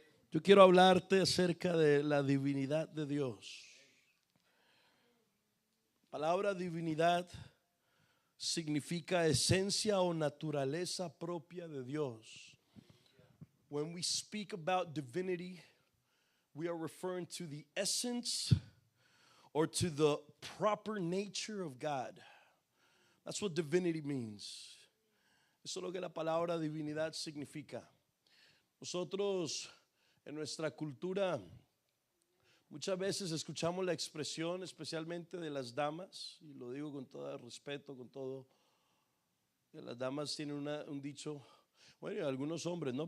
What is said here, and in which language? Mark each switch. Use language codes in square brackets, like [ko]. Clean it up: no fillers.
[es] Yo quiero hablarte acerca de la divinidad de Dios. La palabra divinidad significa esencia o naturaleza propia de Dios. [en] When we speak about divinity, we are referring to the essence or to the proper nature of God. That's what divinity means. [es] Eso es lo que la palabra divinidad significa. Nosotros en nuestra cultura muchas veces escuchamos la expresión, especialmente de las damas, y lo digo con todo respeto, con todo, que las damas tienen un dicho, bueno, y algunos hombres, ¿no?